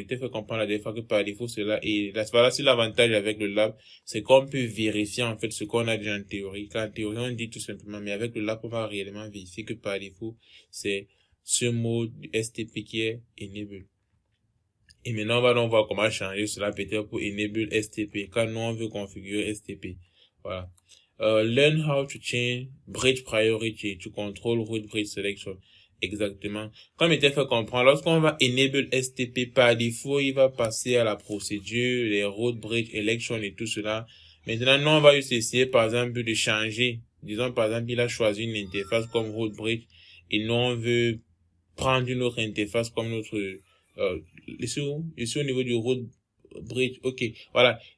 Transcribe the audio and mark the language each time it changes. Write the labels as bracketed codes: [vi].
[fr] Il t'a fait comprendre la dernière fois que par défaut, cela, et là, voilà, c'est l'avantage avec le lab, c'est qu'on peut vérifier, en fait, ce qu'on a déjà en théorie. Quand en théorie, on dit tout simplement, mais avec le lab, on va réellement vérifier que par défaut, c'est ce mode STP qui est enable. Et maintenant, on va donc voir comment changer cela peut-être pour enable STP, quand nous, on veut configurer STP. Voilà. [en] Learn how to change bridge priority to control route bridge selection. [fr] Exactement. Comme il était fait comprendre, lorsqu'on va enable STP par défaut, il va passer à la procédure, les route bridge election et tout cela. Maintenant, nous, on va juste essayer, par exemple, de changer. Disons, par exemple, il a choisi une interface comme route bridge et nous, on veut prendre une autre interface comme notre, ici au niveau du route bridge. Ok. Voilà.